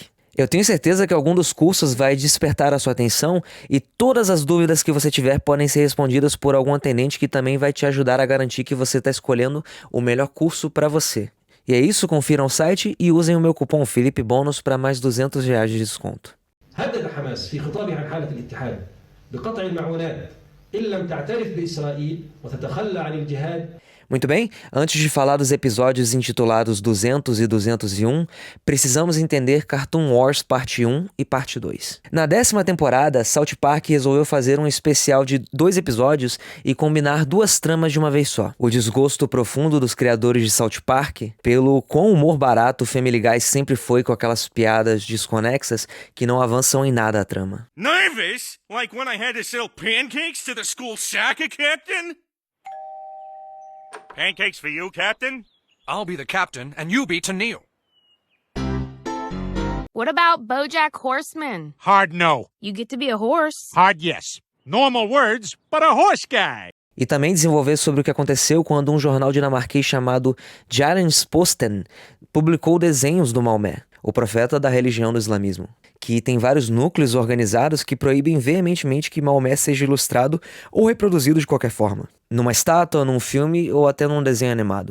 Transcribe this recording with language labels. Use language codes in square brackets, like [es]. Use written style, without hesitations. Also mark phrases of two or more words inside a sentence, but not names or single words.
[pt] Eu tenho certeza que algum dos cursos vai despertar a sua atenção e todas as dúvidas que você tiver podem ser respondidas por algum atendente que também vai te ajudar a garantir que você está escolhendo o melhor curso para você. E é isso, confiram o site e usem o meu cupom Felipe Bônus para mais R$200 de desconto. [ar] هدد حماس في خطابه عن حالة الاتحاد بقطع المعونات إن لم تعترف بإسرائيل وتتخلى عن الجهاد. [pt] Muito bem, antes de falar dos episódios intitulados 200 e 201, precisamos entender Cartoon Wars Parte 1 e Parte 2. Na 10ª temporada, South Park resolveu fazer um especial de 2 episódios e combinar 2 tramas de uma vez só. O desgosto profundo dos criadores de South Park pelo quão humor barato Family Guy sempre foi com aquelas piadas desconexas que não avançam em nada a trama. [en] Nervous? Like when I had to sell pancakes to the school soccer captain? Pancakes for you, Captain? I'll be the captain, and you be Tennille. What about BoJack Horseman? Hard no. You get to be a horse. Hard yes. Normal words, but a horse guy. [pt] E também desenvolver sobre o que aconteceu quando um jornal dinamarquês chamado Jyllands-Posten publicou desenhos do Maomé, o profeta da religião do islamismo, que tem vários núcleos organizados que proíbem veementemente que Maomé seja ilustrado ou reproduzido de qualquer forma, numa estátua, num filme ou até num desenho animado.